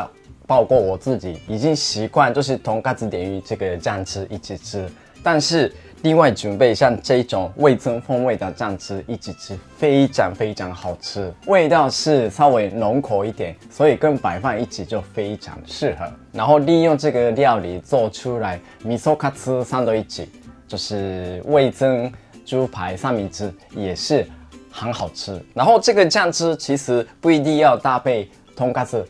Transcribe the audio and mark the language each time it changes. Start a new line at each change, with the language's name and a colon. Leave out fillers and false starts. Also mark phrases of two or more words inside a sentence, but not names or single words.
Chinese: 包括我自己已经习惯，就是豚カツ点于这个酱汁一起吃，但是另外准备像这种味噌风味的酱汁一起吃，非常非常好吃，味道是稍微浓口一点，所以跟白饭一起就非常适合。然后利用这个料理做出来味噌カツサンドイッチ，就是味噌猪排三明治，也是很好吃。然后这个酱汁其实不一定要搭配豚カツ。